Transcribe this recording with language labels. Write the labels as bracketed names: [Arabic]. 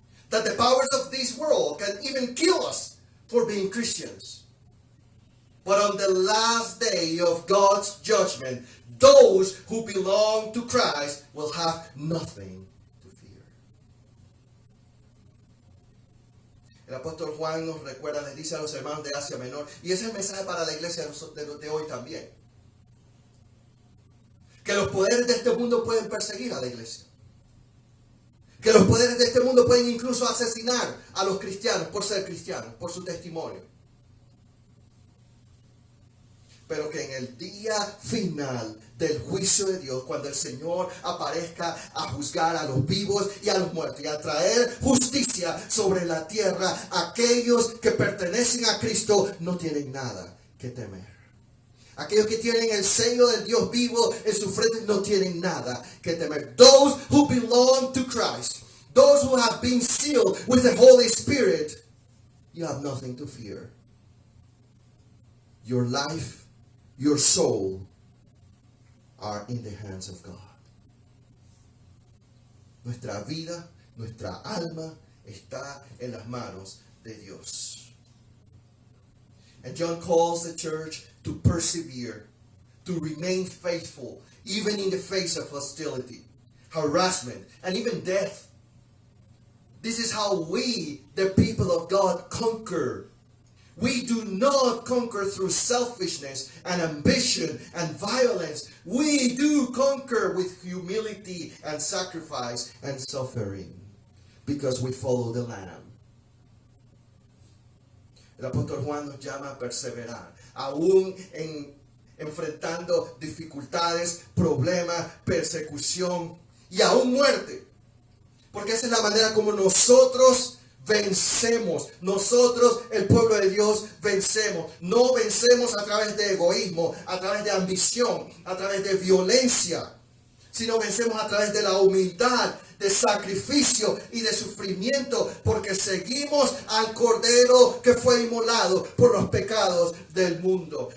[English] That the powers of this world can even kill us for being Christians. But on the last day of God's judgment, those who belong to Christ will have nothing to fear. [Spanish] El apóstol Juan nos recuerda, les dice a los hermanos de Asia Menor, y ese es el mensaje para la iglesia de hoy también, que los poderes de este mundo pueden perseguir a la iglesia, que los poderes de este mundo pueden incluso asesinar a los cristianos por ser cristianos, por su testimonio. Pero que en el día final del juicio de Dios, cuando el Señor aparezca a juzgar a los vivos y a los muertos y a traer justicia sobre la tierra, aquellos que pertenecen a Cristo no tienen nada que temer. Aquellos que tienen el sello del Dios vivo en su frente no tienen nada que temer. [English] Those who belong to Christ, those who have been sealed with the Holy Spirit, you have nothing to fear. Your life, your soul are in the hands of God. [Spanish] Nuestra vida, nuestra alma está en las manos de Dios. [English] And John calls the church to persevere, to remain faithful, even in the face of hostility, harassment, and even death. This is how we, the people of God, conquer. We do not conquer through selfishness and ambition and violence. We do conquer with humility and sacrifice and suffering, because we follow the Lamb. [Spanish] El apóstol Juan nos llama a perseverar, aún enfrentando dificultades, problemas, persecución y aún muerte. Porque esa es la manera como nosotros vencemos. Nosotros, el pueblo de Dios, vencemos. No vencemos a través de egoísmo, a través de ambición, a través de violencia, sino vencemos a través de la humildad, de sacrificio y de sufrimiento, porque seguimos al Cordero que fue inmolado por los pecados del mundo.